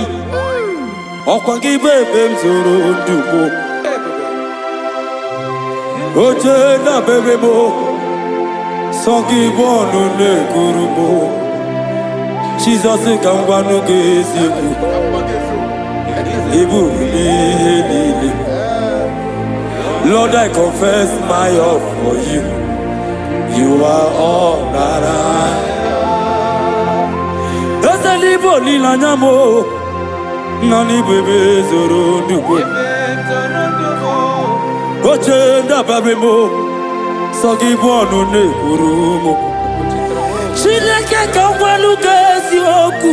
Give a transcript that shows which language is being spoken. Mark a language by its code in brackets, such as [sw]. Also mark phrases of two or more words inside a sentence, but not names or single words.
[ig] Ọkwa gị bụ ebe m zoro ndụ m. Oche dabere m. Sọ gị bụ ọnụ na-ekuru m. Jizọs ka m gwanụ gị eziokwu. Ị bụ ihe niile. [en] Lord, I confess my love for you. You are all that I. [ig] Eze n'Ibo olileanya m. Nọ n'Ibo ebe zoro ndụ m. Oche dabere m. Sọ gị bụ ọnụ na-ekuru m. Chineke ka m gwanụ gị eziokwu.